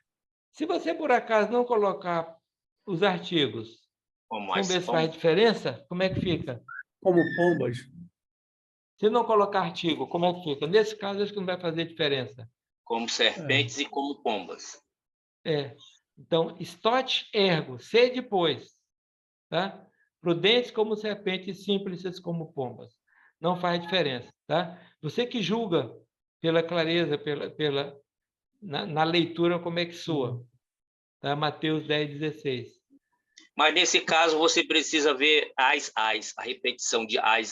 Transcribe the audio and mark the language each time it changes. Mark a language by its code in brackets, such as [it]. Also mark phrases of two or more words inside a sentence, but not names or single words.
[pt] Se você, por acaso, não colocar os artigos, Como vamos as ver se faz pombas. diferença, como é que fica? Como pombas. Se não colocar artigo, como é que fica? Nesse caso, acho que não vai fazer diferença. Como serpentes e como pombas. Então, [la] estote ergo, [pt] sede pois. Tá? Prudentes como serpentes, simples como pombas. Não faz diferença. Tá? Você que julga pela clareza, na leitura, como é que soa. Tá? Mateus 10:16. Mas nesse caso você precisa ver as, a repetição de as.